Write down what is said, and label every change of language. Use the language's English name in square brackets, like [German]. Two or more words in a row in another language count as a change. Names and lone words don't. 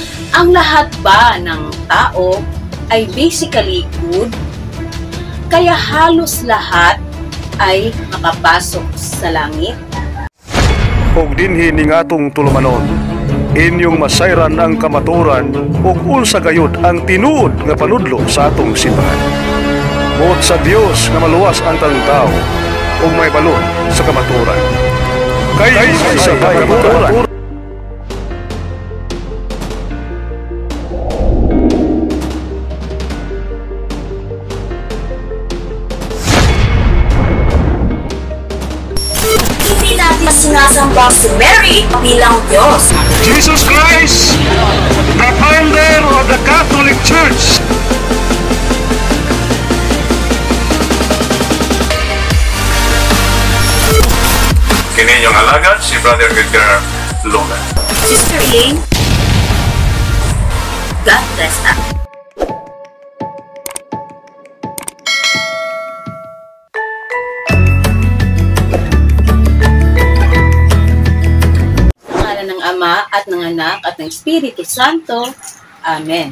[Filipino] Ang lahat ba ng tao ay basically good? Kaya halos lahat ay makapasok sa langit? [Cebuano] Ug dinhi ning atong tulumanon, inyong masayran ang kamaturan ug unsa gayud ang tinuod nga panudlo sa atong simbahan. Buot sa Dios nga maluwas ang tanang tao ug may balon sa kamaturan. Kay sa kamaturan. [Filipino] Sinasamba si Mary bilang Diyos. [English] Jesus Christ, the founder of the Catholic Church. [Cebuano] Kini inyong alagad, si Brother Edgar Luna. Sister Elaine, [English] God bless us. [Filipino] Ama at ng Anak at ng Espiritu Santo. Amen.